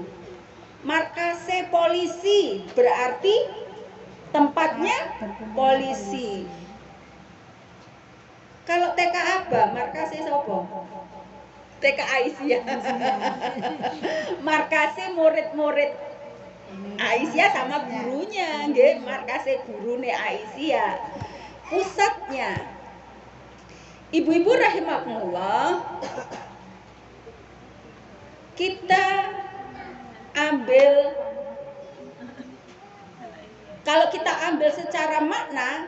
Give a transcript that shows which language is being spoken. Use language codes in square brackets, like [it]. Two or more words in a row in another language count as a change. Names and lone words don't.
[id] Markasnya polisi berarti tempatnya polisi. Kalau TK apa? Markasnya siapa? TK Aisyah. Markasnya murid-murid Aisyah sama gurunya, nggih, markasnya gurune Aisyah. Pusatnya. Ibu-ibu rahimakumullah, kita ambil, kalau kita ambil secara makna,